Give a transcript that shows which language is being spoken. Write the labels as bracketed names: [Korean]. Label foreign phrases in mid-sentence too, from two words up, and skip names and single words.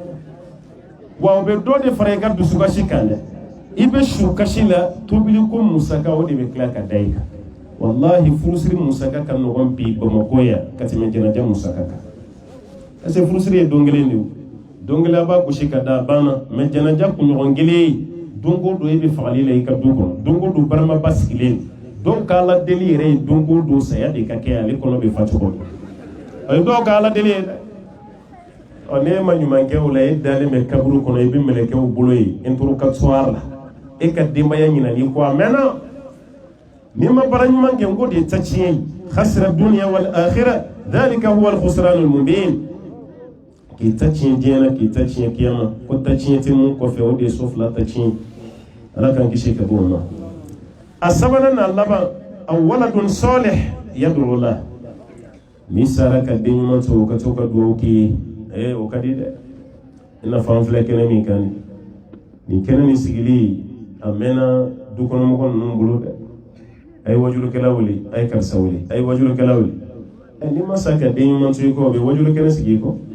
[Bambara] wa o bɛ dɔ de fara i ka dusukasi kan dɛ i bɛ su kasi la tobili ko musaka o de bɛ tila ka da i kan wallahi furusiri musaka ka nɔgɔn bi Bamakɔ yan ka tɛmɛ jɛnɛja musaka kan [French] parce que [Bambara] furusiri ye don kelen de ye don kelen a b'a gosi ka da a banna mɛ jɛnɛja kunɲɔgɔn kelen don o don i bɛ fagali la i ka du kɔnɔ don o don baramaba sigilen dɔw ka ala deli yɛrɛ ye don o don saya de ka kɛ ale kɔnɔ bɛ fa cogo min o ye dɔw ka ala deli ye dɛ n'e ma ɲuman kɛ o la e dalen bɛ kaburu kɔnɔ i bɛ mɛlɛkɛw bolo ye interrogatoire la e ka denbaya ɲinali ko a mɛnna n'i ma baara ɲuman kɛ n ko de ye ta tiɲɛ ye [Arabic] خسر الدنيا والآخرة ذلك هو الخسران المبين [Bambara] k'i ta tiɲɛ diɲɛ na k'i ta tiɲɛ kiyama ko ta tiɲɛ tɛ mun kɔfɛ o de ye so 2 ta tiɲɛ ala k'an kisi ka bɔ o ma a sabanan n'a laban a [Arabic] ولد صالح يدعو له [Bambara] n'i sara ka den ɲuman to o ka to ka dugawu k'i ye o ka di dɛ i n'a fɔ an filɛ kɛnɛ min kan nin kɛnɛ nin sigili a mɛnna dukɔnɔmɔgɔ ninnu bolo dɛ a ye wajulukɛla wele a ye karisa wele a ye wajulukɛla wele n'i ma sa ka den ɲuman to i kɔ o bɛ wajulukɛnɛ sigi i kɔ